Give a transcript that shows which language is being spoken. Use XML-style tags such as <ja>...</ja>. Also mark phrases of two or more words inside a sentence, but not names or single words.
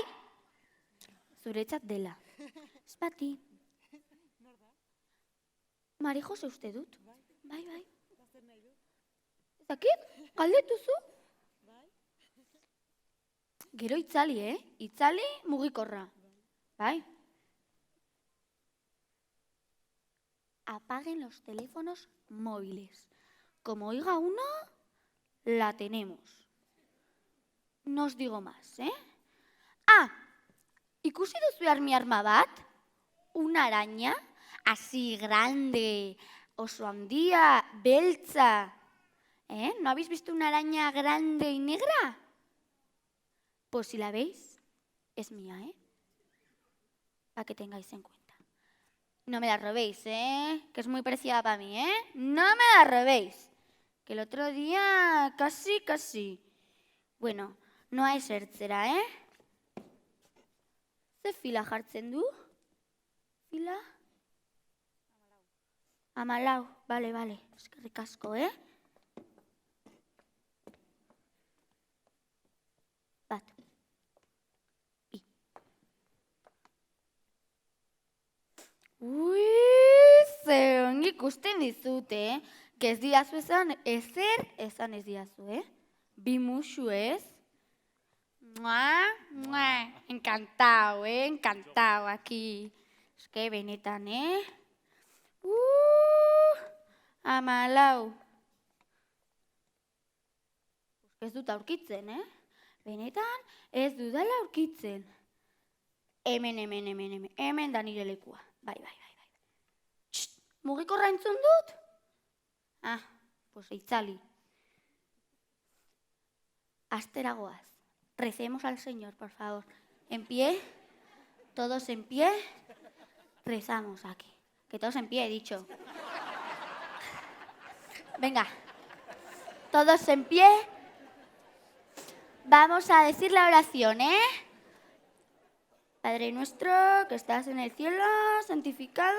<eu>Zuretzat dela. Ez bati. Mari Jose uste dut. Bai. Ezakit? Galdetuzu? Gero itzali, Itzali mugikorra. Bai?</eu> <es>Apaguen los teléfonos móviles. Como oiga uno, la tenemos. No os digo más,</es> <eu>ikusi duzu arma bat?</eu> <es>Una araña, así grande,</es> <eu>oso handia, beltza.</eu> <es>¿No habéis visto una araña grande y negra? Pues si la veis, es mía, para que tengáis en cuenta. No me la robéis, que es muy preciada para mí, No me la robéis. Que el otro día casi.</es> <eu>Bueno, noa esertzera, Ze fila jartzen du? Fila? 14. Bale. Eskerrik asko, Bat. Bi. Ze ongi ikusten dizute, que ez diazu esan, esan ez diazu, Bi musu ez?</eu> <es>Encantado, encantado aquí. Es que benetan, 14.</es> <eu>Ez dut aurkitzen, Benetan, ez dudala aurkitzen. Hemen da nire lekua. Bai. Mugikorra entzun dut? Pues itzali. Asteragoaz.</eu> <es>Recemos al Señor, por favor. En pie. Todos en pie. Rezamos aquí. Que todos en pie, he dicho. Venga. Todos en pie. Vamos a decir la oración, Padre nuestro, que estás en el cielo, santificado.</es>